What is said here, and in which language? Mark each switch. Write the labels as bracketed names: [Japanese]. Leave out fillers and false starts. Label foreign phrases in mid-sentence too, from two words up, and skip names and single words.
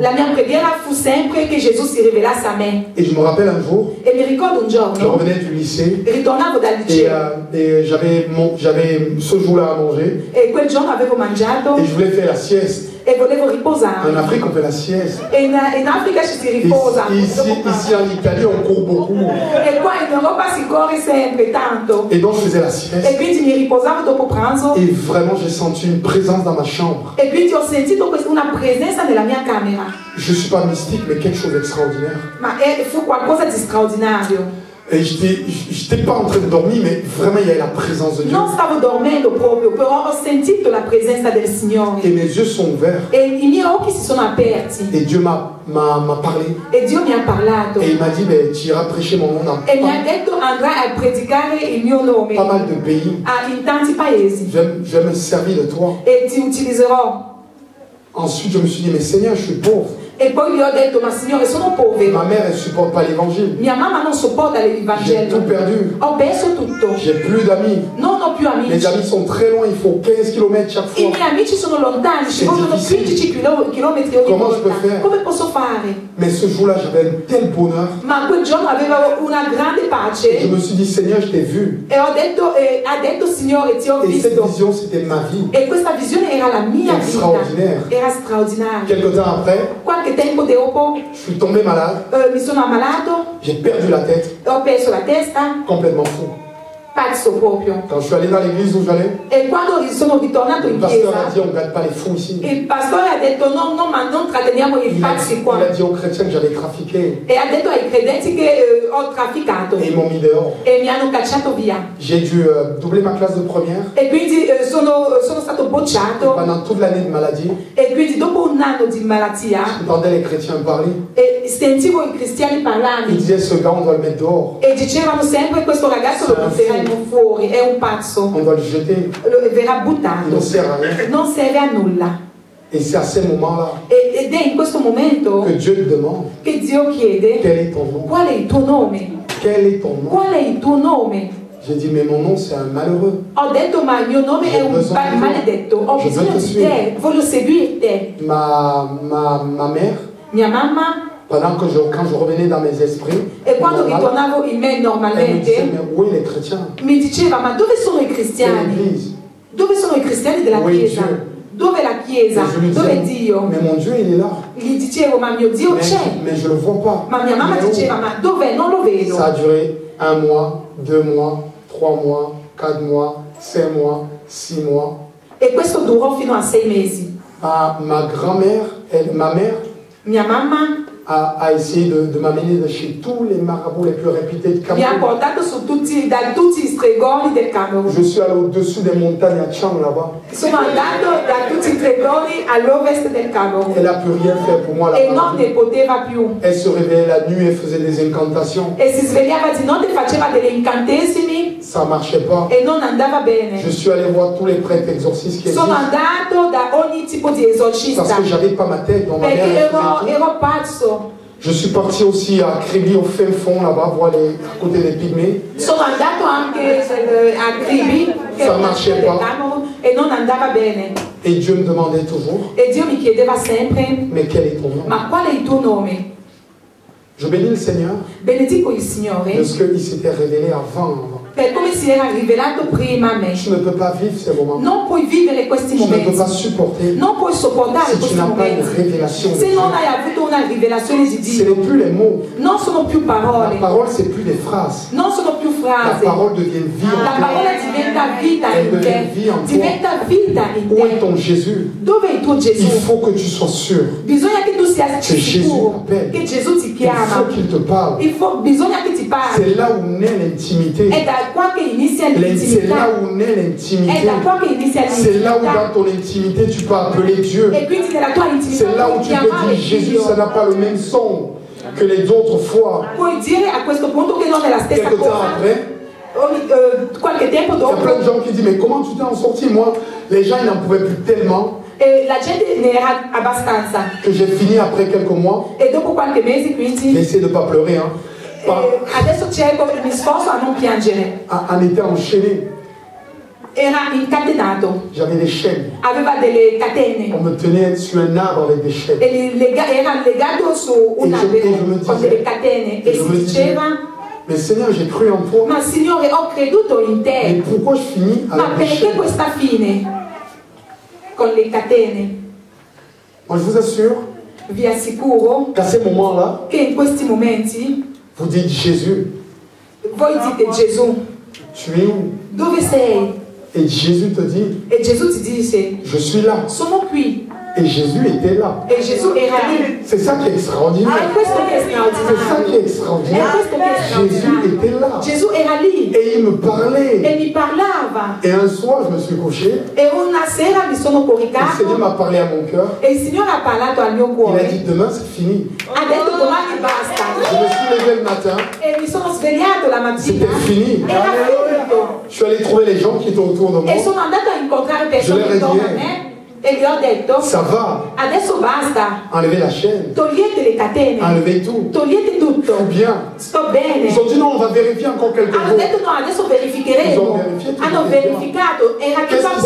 [Italian] La mia preghiera fu sempre che Gesù si rivelasse a me. [French] Et je me rappelle un jour, [Italian] E mi ricordo un [French] je [Italian] giorno, [French] revenais du lycée [Italian] ritornavo dal liceo [French] et j'avais ce jour-là à manger [Italian] e quel giorno avevo mangiato [French] et je voulais faire la sieste. [Italian] e volevo [French] En [Italian] riposare. [French] Afrique, on fait la sieste. [Italian] E in Africa ci si riposa. [French] Ici en Italie, on court beaucoup. [Italian] E qua in Europa si corre sempre tanto. [French] Et donc, je faisais la [Italian] E [French] sieste. [Italian] quindi mi riposavo dopo pranzo. [French] Et vraiment, j'ai senti une présence dans ma chambre. [Italian] E quindi ho sentito una presenza nella mia camera. [French] Je ne suis pas mystique, mais quelque chose d'extraordinaire. [Italian] Ma fu qualcosa di straordinario. [French] Et j'étais pas en train de dormir, mais vraiment, il y avait la présence de Dieu. [Italian] Non stavo dormendo proprio, però ho sentito la presenza del [French] Et [Italian] Signore. [French] mes yeux sont ouverts. [Italian] E i miei occhi si sono aperti. [French] Et Dieu m'a parlé. [Italian] E Dio mi ha parlato. [French] Et il m'a dit, ben, tu iras prêcher mon nom dans [Italian] E mi ha detto andrai a predicare il mio nome [French] pas mal de pays. [Italian] in tanti paesi. [French] Je vais me servir de toi. [Italian] E ti utilizzerò. [French] Ensuite, je me suis dit, mais Seigneur, je suis pauvre. [Italian] E poi gli ho detto, ma Signore, sono povero. [French] Ma mère, elle ne supporte pas l'évangile. [Italian] Mia mamma non sopporta [French] J'ai [Italian] l'Evangelo. [French] tout perdu. [Italian] Ho perso tutto. [French] J'ai plus d'amis. [Italian] Non ho più [French] Mes [Italian] amici. [French] amis sont très loin, il faut 15 km chaque [Italian] I [French] fois. [Italian] miei amici sono lontani, ci È vogliono difficile. 15 chilometri ogni Come si può volta. fare? Come posso fare? [French] Mais ce jour-là, j'avais un tel bonheur. [Italian] Ma quel giorno avevo una grande [French] Je [Italian] pace [French] me suis dit, Seigneur, je t'ai vu. [Italian] e ha detto Signore, ti ho [French] Et cette [Italian] visto. [French] vision, c'était ma vie. [Italian] E questa visione era la mia vita. [French] Straordinaire. [Italian] Era straordinaria. [French] Quelque temps après, [Italian] Qualche tempo dopo [French] je suis tombé malade. [Italian] mi sono ammalato, [French] J'ai perdu la tête. [Italian] ho perso la testa, [French] Complètement fou. [Italian] pazzo proprio. [French] Quand je suis allé dans l'église où j'allais, [Italian] E quando sono ritornato [French] le [Italian] in [French] pasteur a [Italian] chiesa, [French] dit, on ne garde pas les fous ici. [Italian] il pastore ha detto no, ma non tratteniamo i pazzi qua. [French] Il a dit aux chrétiens que j'avais trafiqué. [Italian] E ha detto ai credenti che ho trafficato [French] Et ils m'ont mis dehors. [Italian] e mi hanno cacciato via. [French] J'ai dû doubler ma classe de première. [Italian] E quindi sono stato bocciato [French] Pendant toute l'année de maladie, [Italian] e quindi dopo un anno di malattia [French] j'entendais les chrétiens parler. [Italian] e sentivo i cristiani [French] Ils [Italian] parlare [French] disaient, ce gars, on doit le mettre dehors. [Italian] e dicevano sempre questo ragazzo lo butteremo fuori, è un pazzo, [French] On doit le jeter. [Italian] verrà [French] Il [Italian] buttato, [French] ne sert à rien. [Italian] non serve a nulla. [French] Et c'est à ce moment-là [Italian] Ed è in questo momento [French] que Dieu te demande, [Italian] che Dio chiede [French] quel est ton nom? [Italian] qual è il tuo nome? [French] Quel est ton nom? [Italian] Qual è il tuo nome? [French] J'ai dit, mais mon nom, c'est un malheureux. [Italian] Ho detto ma il mio nome è un maledetto, ho [French] Je veux [Italian] bisogno [French] te [Italian] di [French] suivre. [Italian] te, voglio seguire te. [French] Ma mère, [Italian] Mia mamma, [French] quand je revenais dans mes esprits, [Italian] e quando [French] normal, [Italian] ritornavo in me [French] elle me disait, [Italian] normalmente, [French] mais où est les chrétiens? [Italian] mi diceva ma dove sono i [French] Quelle [Italian] cristiani? [French] église? [Italian] Dove sono i cristiani della [French] Oui, [Italian] Chiesa? [French] Dieu. [Italian] Dove è la Chiesa? [French] Et je lui [Italian] Dove è [French] disais, [Italian] Dio? [French] mais mon Dieu, il est là. [Italian] Gli dicevo ma mio Dio c'è. [French] Mais je ne le vois pas. [Italian] Ma mia mamma [French] Il est où? [Italian] diceva ma dov'è? Non lo vedo. [French] Ça a duré 1 mois, 2 mois, 3 mois, 4 mois, 5 mois, 6 mois. [Italian] E questo durò fino a 6 mesi. [French] Ma grand-mère, ma mère, [Italian] Mia mamma [French] a essayé de m'amener de chez tous les marabouts les plus réputés de [Italian] mi ha [French] Cameroun. [Italian] portato da tutti gli stregoni del Camerun. [French] Je suis allé au-dessus des montagnes à Tchang là-bas. [Italian] Sono andato da tutti i stregoni all'ovest del Camerun [French] Elle n'a pu rien faire pour moi [Italian] e non [French] là-bas. [Italian] ne poteva più. [French] Elle se réveillait la nuit, elle faisait des incantations. [Italian] E si svegliava di notte, faceva degli incantesimi [French] Ça ne marchait pas. [Italian] e non andava bene. [French] Je suis allé voir tous les prêtres exorcistes qui [Italian] Sono [French] existent. [Italian] andato da ogni tipo di [French] Parce [Italian] esorcista [French] que j'avais pas ma tête, donc ma mère [Italian] perché [French] elle faisait tout. [Italian] ero pazzo. [French] Je suis parti aussi à Kribi au fin fond là-bas, voir à côté des pygmées. [Italian] Sono andato anche a Kribi, che è una città del Camerun, e non andava bene. [French] Et Dieu me demandait toujours, [Italian] E Dio mi chiedeva sempre, [French] mais quel est ton nom? [Italian] ma qual è il tuo nome? [French] Je bénis le Seigneur [Italian] Benedico il [French] de [Italian] Signore [French] ce qu'il s'était révélé avant. [Italian] per come si era rivelato prima a me. [French] Tu ne peux pas vivre ces moments. [Italian] Non puoi vivere questi [French] Tu ne peux [Italian] momenti. [French] pas supporter [Italian] Non puoi sopportare [French] si tu [Italian] questi [French] n'as pas une [Italian] momenti. [French] révélation de [Italian] Se [French] Dieu. [Italian] non hai avuto una rivelazione di [French] Ce [Italian] Dio, [French] n'est plus les mots. [Italian] non sono più [French] La [Italian] parole, [French] parole, c'est plus des phrases. [Italian] non sono più [French] La [Italian] frasi. [French] parole devient vie [Italian] La [French] en [Italian] parola [French] toi. [Italian] diventa vita [French] Elle [Italian] in [French] devient vie en [Italian] te. [French] toi. [Italian] Diventa vita in [French] Où est [Italian] te. [French] ton Jésus? [Italian] Dove è il tuo [French] Il [Italian] Gesù? [French] faut que tu sois sûr. [Italian] Bisogna che tu sia Gesù sicuro [French] t'appelle. [Italian] che Gesù ti [French] Il [Italian] chiama. [French] faut qu'il te parle. [Italian] Bisogna che ti parli. [French] C'est là où naît l'intimité. [Italian] È da qua che inizia [French] C'est là [Italian] l'intimità. [French] où naît [Italian] È [French] l'intimité. [Italian] da qua che inizia [French] C'est là où [Italian] l'intimità. [French] dans ton intimité tu peux appeler Dieu. [Italian] E quindi nella tua intimità [French] C'est là où [Italian] puoi [French] tu peux [Italian] chiamare [French] dire Jésus, [Italian] Dio. [French] ça n'a pas le même son que les autres fois. [Italian] Puoi dire a questo punto che non è la stessa [French] Quelque temps [Italian] cosa. [French] après, [Italian] Qualche tempo [French] il y a plein de [Italian] dopo, [French] gens qui disent mais comment tu t'es en sorti? Moi, les gens ils n'en pouvaient plus tellement [Italian] la gente ne era abbastanza. [French] que j'ai fini après quelques mois. [Italian] E dopo qualche mese [French] J'ai [Italian] quindi [French] essayé de ne pas pleurer. Hein. [Italian] adesso cerco, mi sforzo a non piangere. [French] On était enchaîné. [Italian] Era incatenato, [French] J'avais des chaînes. [Italian] aveva delle catene [French] On me tenait sur un arbre avec des chaînes. [Italian] e era legato su un E io albero mi con dicevo- delle catene e e io si mi dicevo- diceva: [French] Mais Seigneur, j'ai cru en toi. [Italian] ma Signore, ho creduto in [French] Mais [Italian] te, [French] pourquoi je finis [Italian] ma [French] avec des [Italian] perché [French] chaînes? [Italian] questa fine con le catene? [French] Moi, je vous assure [Italian] Vi assicuro [French] qu'à ces moments-là, [Italian] che in questi momenti [French] vous dites Jésus, [Italian] voi dite: Gesù, [French] tu es où? [Italian] dove sei? [French] Et Jésus te dit, [Italian] E Gesù ti dice: [French] je suis là. [Italian] sono qui. [French] Et Jésus était là. [Italian] E Gesù era lì. [French] C'est ça qui est extraordinaire. [Italian] È questo che è [French] C'est ça [Italian] straordinario. [French] qui est [Italian] È [French] extraordinaire. [Italian] questo che è [French] Jésus [Italian] straordinario. [French] était là. [Italian] Gesù era lì [French] Et il me [Italian] e [French] parlait. [Italian] mi parlava. [French] Et un soir, je me suis couché. [Italian] E una sera mi sono [French] Le Seigneur [Italian] coricato [French] m'a parlé à mon cœur. [Italian] e il Signore ha parlato al mio [French] Il a [Italian] cuore. [French] dit, demain, c'est fini. [Italian] Ha detto: domani [French] Je [Italian] basta. [French] me suis levé le matin. [Italian] E mi sono svegliato la mattina. [French] C'était fini. [Italian] Era finito. [French] Je suis allé trouver les gens qui étaient autour de moi. [Italian] E sono andato a incontrare persone [French] Je leur ai [Italian] intorno a [French] dit, [Italian] me e gli ho detto: [French] Ça va. [Italian] adesso basta. [French] Enlevez la chaîne. [Italian] Togliete le catene. [French] Enlevez tout. [Italian] Togliete tutto. [French] Tout bien. [Italian] Sto bene. [French] Ils ont dit non, on va vérifier encore quelques [Italian] Hanno [French] jours. [Italian] detto: no, adesso [French] Ils ont [Italian] verificheremo. [French] vérifié, tout [Italian] Hanno [French] était bien. [Italian] verificato, era tutto a